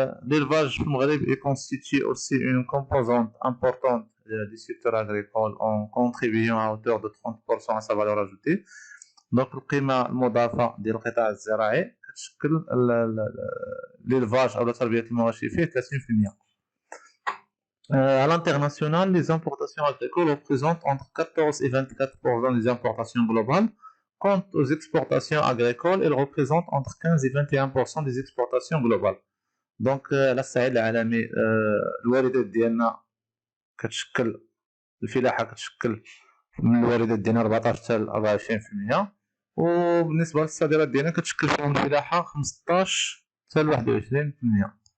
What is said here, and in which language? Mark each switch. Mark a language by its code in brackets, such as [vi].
[fr] L'élevage [ar] في المغرب [fr] est constitué aussi une composante importante du secteur agricole en contribuant à hauteur de 30% à sa valeur ajoutée. [ar] Donc القيمة المضافة ديال القطاع الزراعي كتشكل l'élevage أو تربية المواشي فيه 30%. [fr] À l'international, les importations agricoles représentent entre 14 et 24% des importations globales. Quant aux exportations agricoles, elles représentent entre 15 et 21% des exportations globales. [ar] دونك على الصعيد العالمي الواردات ديالنا كتشكل الفلاحه كتشكل من الواردات ديالنا 14 حتى ل 24%، وبالنسبه للصادرات ديالنا كتشكل فيهم الفلاحه 15 حتى ل 21%.